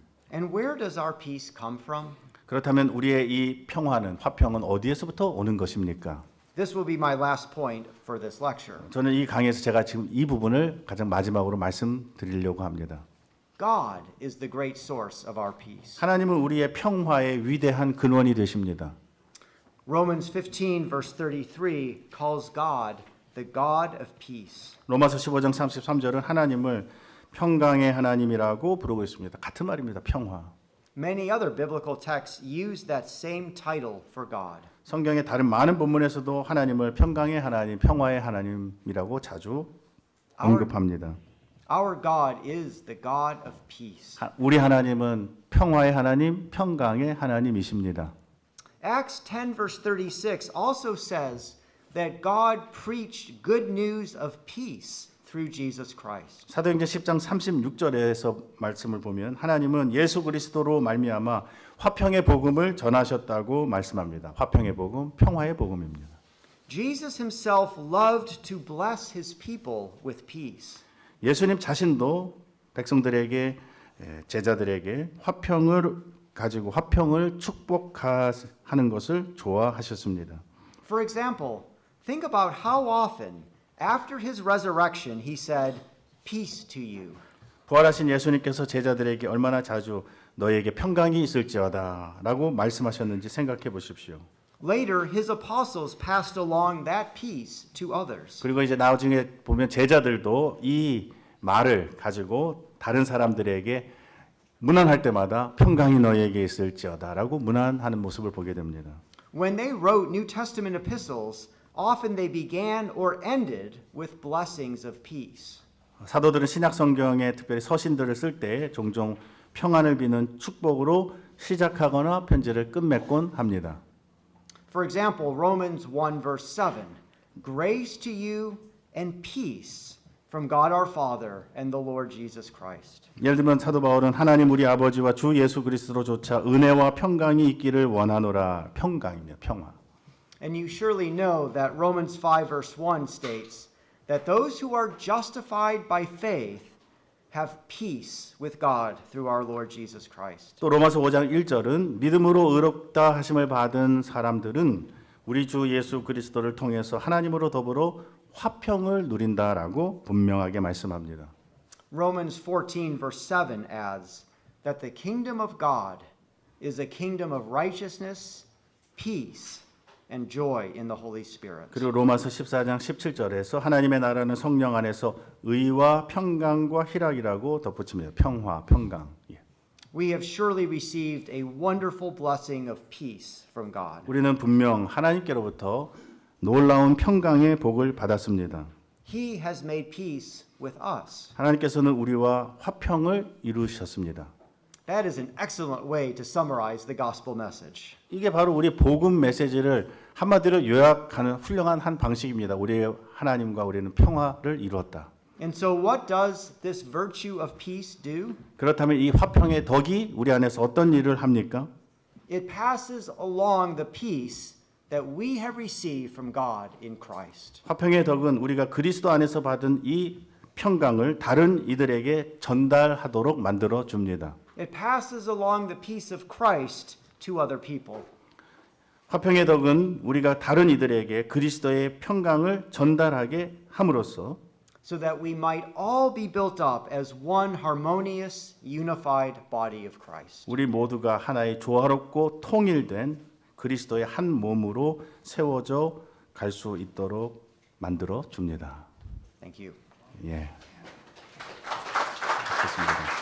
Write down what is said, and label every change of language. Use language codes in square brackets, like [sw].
[en] And where does our peace come from? [ko] 그렇다면 우리의 이 평화는 화평은 어디에서부터 오는 것입니까? [en] This will be my last point for this lecture. [ko] 저는 이 강의에서 제가 지금 이 부분을 가장 마지막으로 말씀드리려고 합니다. [en] God is the great source of our peace. [ko] 하나님은 우리의 평화의 위대한 근원이 되십니다. [en] Romans 15 verse 33 calls God the God of peace. [ko] 로마서 15장 33절은 하나님을 평강의 하나님이라고 부르고 있습니다. 같은 말입니다. 평화. [en] Many other biblical texts use that same title for God. [ko] 성경의 다른 많은 본문에서도 하나님을 평강의 하나님, 평화의 하나님이라고 자주 언급합니다. [en] Our God is the God of peace. [ko] 우리 하나님은 평화의 하나님, 평강의 하나님이십니다. [en] Acts 10 verse 36 also says that God preached good news of peace through Jesus Christ. [ko] 사도행전 10장 36절에서 말씀을 보면 하나님은 예수 그리스도로 말미암아 화평의 복음을 전하셨다고 말씀합니다. 화평의 복음, 평화의 복음입니다. [en] Jesus himself loved to bless his people with peace. [ko] 예수님 자신도 백성들에게 제자들에게 화평을 가지고 화평을 축복하는 것을 좋아하셨습니다. [en] For example, think about how often after his resurrection he said, "Peace to you." [ko] 부활하신 예수님께서 제자들에게 얼마나 자주 너에게 평강이 있을지어다라고 말씀하셨는지 생각해 보십시오. [en] Later, his apostles passed along that peace to others. [ko] 그리고 이제 나중에 보면 제자들도 이 말을 가지고 다른 사람들에게 문안할 때마다 평강이 너에게 있을지어다라고 문안하는 모습을 보게 됩니다. [en] When they wrote New Testament epistles, often they began or ended with blessings of peace. [ko] 사도들은 신약 성경에 특별히 서신들을 쓸 때 종종 평안을 비는 축복으로 시작하거나 편지를 끝맺곤 합니다. [en] For example, Romans 1 verse 7, "Grace to you and peace from God our Father and the Lord Jesus Christ." [ko] 예를 들면 사도 바울은 하나님 우리 아버지와 주 예수 그리스도로조차 은혜와 평강이 있기를 원하노라. 평강입니다. 평화. [en] And you surely know that Romans 5 verse 1 states that those who are justified by faith have peace with God through our Lord Jesus Christ. [ko] 또 로마서 5장 1절은 믿음으로 의롭다 하심을 받은 사람들은 우리 주 예수 그리스도를 통해서 하나님으로 더불어 화평을 누린다라고 분명하게 말씀합니다. [en] Romans 14 verse 7 adds that the kingdom of God is a kingdom of righteousness, peace, and joy in the Holy Spirit. [ko] 그리고 로마서 14장 17절에서 하나님의 나라는 성령 안에서 의와 평강과 희락이라고 덧붙입니다. 평화, 평강. 예. [en] We have surely received a wonderful blessing of peace from God. [ko] 우리는 분명 하나님께로부터 놀라운 평강의 복을 받았습니다. [en] He has made peace with us. [ko] 하나님께서는 우리와 화평을 이루셨습니다. [en] That is an excellent way to summarize the gospel message. [ko] 이게 바로 우리 복음 메시지를 한마디로 요약하는 훌륭한 한 방식입니다. 우리의 하나님과 우리는 평화를 이루었다. [en] And so what does this virtue of peace do? [ko] 그렇다면 이 화평의 덕이 우리 안에서 어떤 일을 합니까? [en] it passes along the peace that we have received from God in Christ. [ko] 화평의 덕은 우리가 그리스도 안에서 받은 이 평강을 다른 이들에게 전달하도록 만들어 줍니다. [en] It passes along the peace of Christ to other people. [ko] 화평의 덕은 우리가 다른 이들에게 그리스도의 평강을 전달하게 함으로써 [en] So that we might all be built up as one harmonious, unified body of Christ. [ko] 우리 모두가 하나의 조화롭고 통일된 그리스도의 한 몸으로 세워져 갈 수 있도록 만들어 줍니다. [en] Thank you. [ko] 예. 좋습니다.